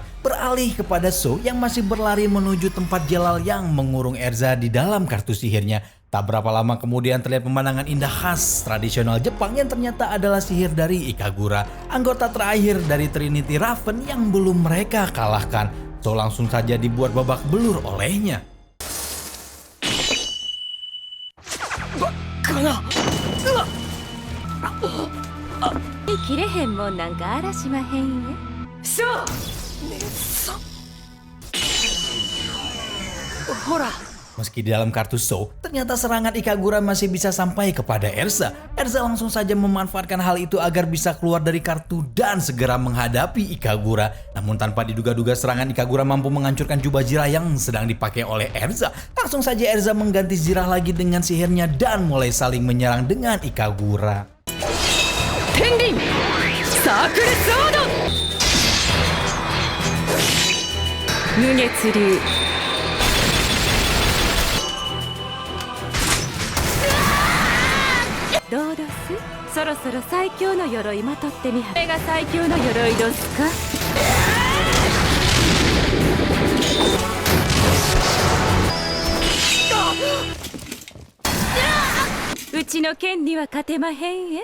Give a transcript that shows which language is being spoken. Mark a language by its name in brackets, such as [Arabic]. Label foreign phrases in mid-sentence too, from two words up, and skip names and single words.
[Indonesian] Beralih kepada So yang masih berlari menuju tempat Jelal yang mengurung Erza di dalam kartu sihirnya. Tak berapa lama kemudian terlihat pemandangan indah khas tradisional Jepang yang ternyata adalah sihir dari Ikagura, anggota terakhir dari Trinity Raven yang belum mereka kalahkan. So langsung saja dibuat babak belur olehnya. [Japanese] 切れへんもんなんかあらしまへんよ。そう姉さんほら。 [Indonesian] Meski di dalam kartu So, ternyata serangan Ikagura masih bisa sampai kepada Erza. Erza langsung saja memanfaatkan hal itu agar bisa keluar dari kartu dan segera menghadapi Ikagura. Namun tanpa diduga-duga serangan Ikagura mampu menghancurkan jubah zirah yang sedang dipakai oleh Erza. Langsung saja Erza mengganti zirah lagi dengan sihirnya dan mulai saling menyerang dengan Ikagura. [Japanese] Tenrin Saakuru Sword Mugetsu Ryu どうどす？そろそろ最強の鎧まとってみは。これが最強の鎧どすか？うちの剣には勝てまへんえ。